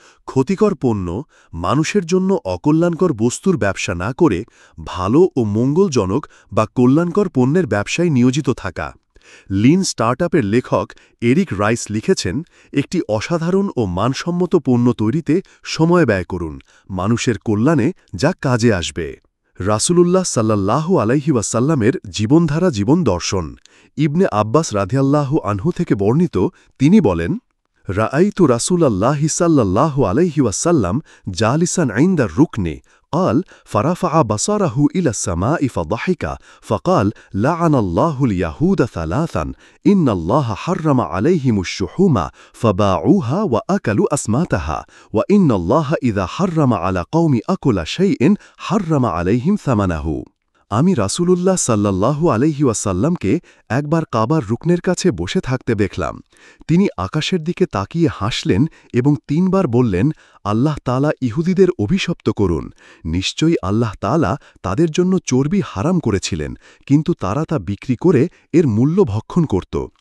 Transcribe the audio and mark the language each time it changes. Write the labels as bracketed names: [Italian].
[Bangla] ক্ষতিকর পণ্য, মানুষের জন্য অকল্যাণকর বস্তুর ব্যবসা না করে ভালো ও মঙ্গলজনক বা কল্যাণকর পণ্যের ব্যবসায় নিয়োজিত থাকা। লিন স্টার্টআপের লেখক এরিক রাইস লিখেছেন, একটি অসাধারণ ও মানসম্মত পণ্য তৈরিতে সময় ব্যয় করুন, মানুষের কল্যাণে যা কাজে আসবে। রাসূলুল্লাহ সাল্লাল্লাহু আলাইহি ওয়াসাল্লামের জীবনধারা, জীবন দর্শন। ইবনে আব্বাস রাদিয়াল্লাহু আনহু থেকে বর্ণিত, তিনি বলেন, [Arabic] রাআইতু রাসূলাল্লাহি সাল্লাল্লাহু আলাইহি ওয়াসাল্লাম জালিসান ইনদা রুকনে قال فرفع بصره إلى السماء فضحك فقال لعن الله اليهود ثلاثا إن الله حرم عليهم الشحوم فباعوها وأكلوا أسماتها وإن الله إذا حرم على قوم أكل شيء حرم عليهم ثمنه। [Bangla] আমি রাসূলুল্লাহ সাল্লাল্লাহু আলাইহি ওয়াসাল্লামকে একবার কাবার রুকনের কাছে বসে থাকতে দেখলাম। তিনি আকাশের দিকে তাকিয়ে হাসলেন এবং 3 বার বললেন, আল্লাহ তাআলা ইহুদিদের অভিশপ্ত করুন। নিশ্চয়ই আল্লাহ তাআলা তাদের জন্য চর্বি হারাম করেছিলেন, কিন্তু তারা তা বিক্রি করে এর মূল্য ভক্ষণ করত।